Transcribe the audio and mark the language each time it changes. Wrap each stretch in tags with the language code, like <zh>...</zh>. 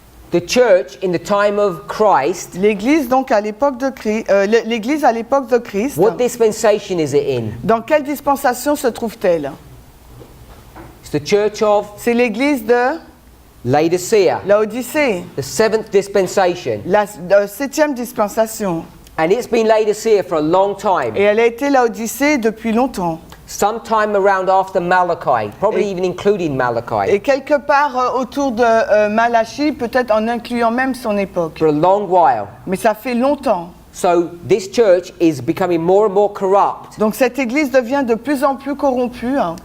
<en>The church in the time of Christ,</en> <fr>L'Église donc à l'époque de Christ, l'Église à l'époque de Christ,</fr> <en>what dispensation is it in?</en> <fr>dans quelle dispensation se trouve-t-elle?</fr> <en>It's the church of</en> <fr>C'est l'Église de</fr> <en>Laodicea,</en> <fr>Laodicée,</fr> <en>the seventh dispensation.</en> <fr>la septième dispensation.</fr> <en>And it's been Laodicea for a long time.</en> <fr>Et elle a été Laodicée depuis longtemps.</fr> <en>Sometime around after Malachi, probably even including Malachi,</en> <fr>Et quelque part autour de Malachie, peut-être en incluant même son époque.</fr> <en>for a long while.</en> <fr>Mais ça fait longtemps.</fr> <en>So this church is becoming more and more corrupt.</en> <fr>Donc cette Église devient de plus en plus corrompue.</fr>